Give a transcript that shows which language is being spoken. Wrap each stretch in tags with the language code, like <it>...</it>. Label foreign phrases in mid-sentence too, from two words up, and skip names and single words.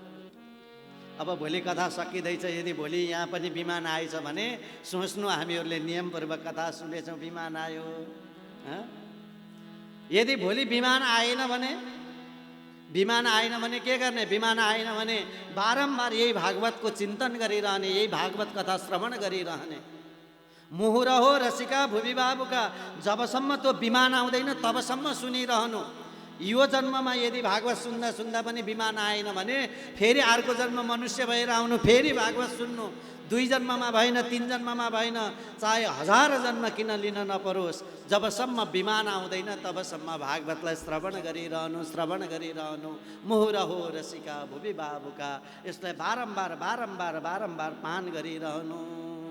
<ne>अब भोलि कथा सकिँदैछ, यदि भोलि यहाँ पनि विमान आएछ भने सोच्नु हामीहरूले नियमपूर्वक कथा सुनेछौँ, विमान आयो। यदि भोलि विमान आएन भने के गर्ने? विमान आएन भने बारम्बार यही भागवतको चिन्तन गरिरहने, यही भागवत कथा श्रवण गरिरहने।</ne> <sa>मुहुर हो रसिका भुवि बाबुका,</sa> <ne>जबसम्म त्यो विमान आउँदैन तबसम्म सुनिरहनु। यो जन्ममा यदि भागवत सुन्दा सुन्दा पनि विमान आएन भने फेरि अर्को जन्म मनुष्य भएर आउनु, फेरि भागवत सुन्नु। 2 जन्ममा भएन, 3 जन्ममा भएन, चाहे 1000 जन्म किन लिन नपरोस्, जबसम्म विमान आउँदैन तबसम्म भागवतलाई श्रवण गरिरहनु।</ne> <sa>मुहुर हो रसिका भुवि बाबुका,</sa> <ne>यसलाई बारम्बार पान गरिरहनु।</ne>